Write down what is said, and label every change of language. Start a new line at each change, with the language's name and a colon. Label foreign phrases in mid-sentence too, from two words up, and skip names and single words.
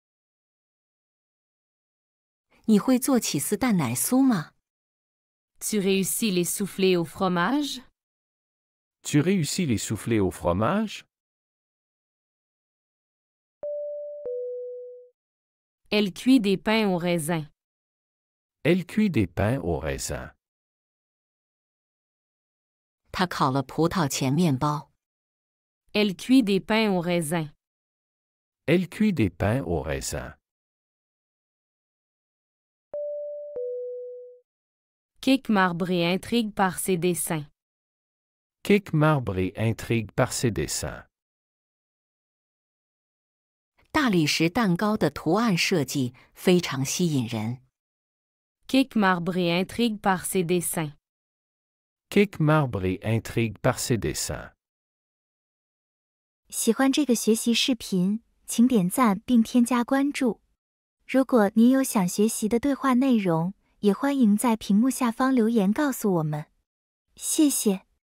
Chinese: 你会做起司蛋奶酥吗？
French: Tu réussis les soufflés au fromage? Tu réussis les soufflés au fromage? Elle cuit des pains au raisin. Elle cuit des pains au raisin.
Chinese: 他烤了葡萄钳面包。
French: Elle cuit des pains au raisin. Elle cuit des pains au raisin. Cake marbré intrigue par ses dessins. Cake marbré intrigue par ses dessins.
Chinese: 大理石蛋糕的图案设计非常吸引人。
French: Cake marbré intrigue par ses dessins. Cake marbré intrigue par ses dessins.
Chinese: 喜欢这个学习视频，请点赞并添加关注。如果您有想学习的对话内容，也欢迎在屏幕下方留言告诉我们。谢谢。